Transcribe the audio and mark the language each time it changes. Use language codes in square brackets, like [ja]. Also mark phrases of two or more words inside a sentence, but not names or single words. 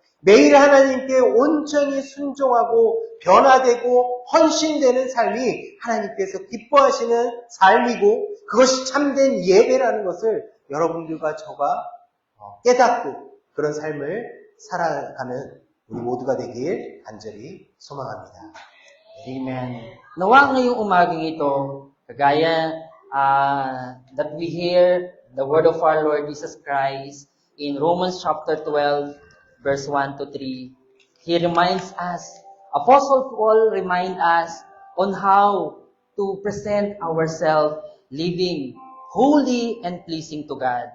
[ko] 매일 하나님께 온전히 순종하고 변화되고 헌신되는 삶이 하나님께서 기뻐하시는 삶이고 그것이 참된 예배라는 것을 여러분들과 저가 깨닫고 그런 삶을 살아가는 우리 모두가 되길 간절히 소망합니다. [en] Amen. [tl] Nawa ngayong umagang ito, kagaya [en] that we hear the word of our Lord Jesus Christ in Romans chapter 12, verse 1 to 3, he reminds us, Apostle Paul reminds us on how to present ourselves living holy and pleasing to God.